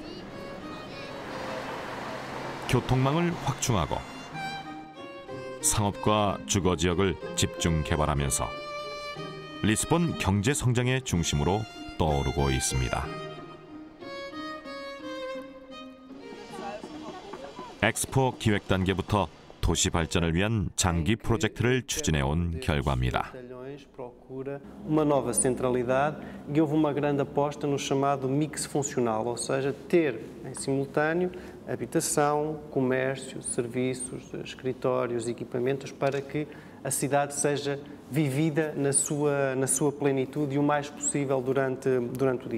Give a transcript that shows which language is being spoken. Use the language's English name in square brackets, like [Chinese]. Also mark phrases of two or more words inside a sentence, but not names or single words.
[Korean] 교통망을 확충하고 상업과 주거지역을 집중 개발하면서 리스본 경제 성장의 중심으로 떠오르고 있습니다. 엑스포 기획 단계부터 도시 발전을 위한 장기 프로젝트를 추진해온 결과입니다. [Portuguese] Uma nova centralidade e houve uma grande aposta no chamado mix funcional, ou seja, ter em simultâneo habitação, comércio, serviços, escritórios, equipamentos para que a cidade seja vivida na sua plenitude e o mais possível durante o dia.